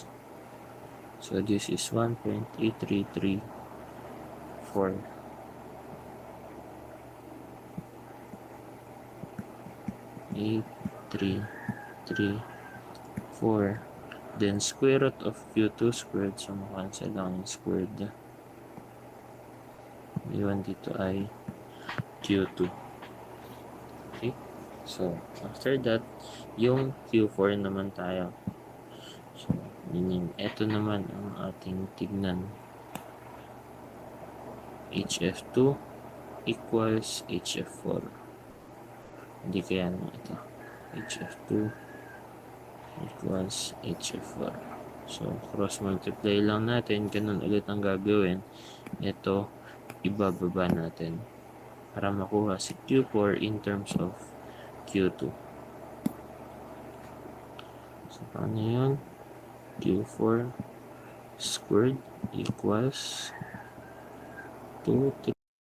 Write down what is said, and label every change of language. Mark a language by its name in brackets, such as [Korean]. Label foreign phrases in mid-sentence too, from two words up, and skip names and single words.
[English] So this is 1.8334. 8334. Then square root of Q2 squared. [Filipino] So makancel lang yung squared. Iwan dito ay Q2. [English] Okay? So after that, [Filipino] yung Q4 naman tayo. [English] So meaning, [Filipino] ito naman ang ating tignan. [English] HF2 equals HF4. [Filipino] Hindi kaya naman ito. [English] HF2 equals HF4. [Filipino] So, [English] cross multiply [Filipino] lang natin. Ganun ulit ang gagawin. Ito, ibababa natin para makuha si Q4 [English] in terms of [Filipino] Q2. [English] So, [Filipino] paano yun? [English] Q4 squared equals 2